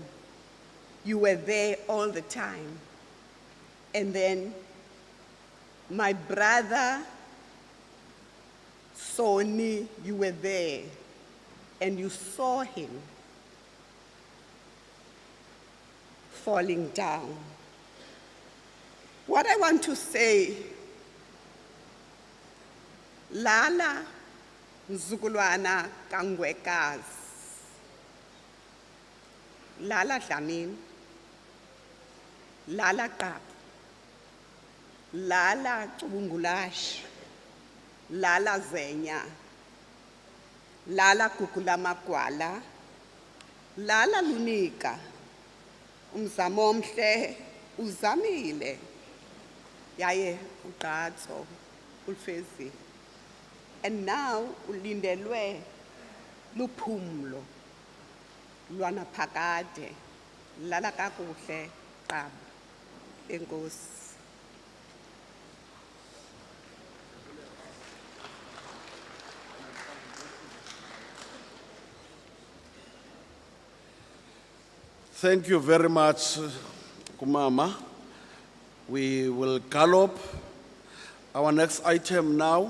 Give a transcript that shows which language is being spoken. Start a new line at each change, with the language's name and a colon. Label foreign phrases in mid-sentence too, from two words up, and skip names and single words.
English: You were there all the time. And then my brother, Soni, you were there. And you saw him falling down. What I want to say,
Xhosa: Lala Mzukulwana Kangwekas, Lala Dlamini, Lala Kap, Lala Chubungulash, Lala Zenya, Lala Kukulamakwala, Lala Lunika, Umzamomhle, Uzamile, Yaye Utatso, Ulfezi.
English: And now
Xhosa: ulindelwe luphumlo lwana phakade lala kakuhle qaba enkosi.
English: Thank you very much, Kumama. We will gallop our next item now.